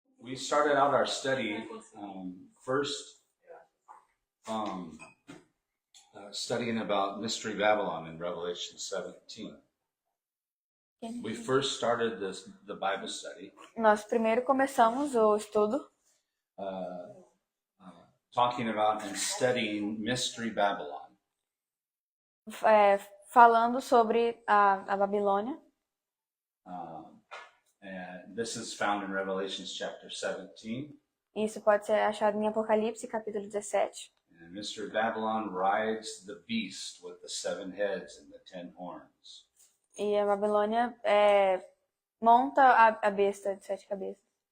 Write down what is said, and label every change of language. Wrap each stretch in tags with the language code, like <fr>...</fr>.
<en>We started out our study first studying about Mystery Babylon in Revelation 17. We first started the Bible study</en> <pt>Nós primeiro começamos o estudo</pt> <en>talking about and studying Mystery Babylon.</en> <pt>Falando sobre a Babilônia.</pt> <en>And this is found in Revelation chapter 17.</en> <pt>Isso pode ser achado em Apocalipse, capítulo 17.</pt> <en>And Mystery Babylon rides the beast with the 7 heads and the 10 horns.</en> <pt>E a Babilônia monta a besta de 7 cabeças.</pt>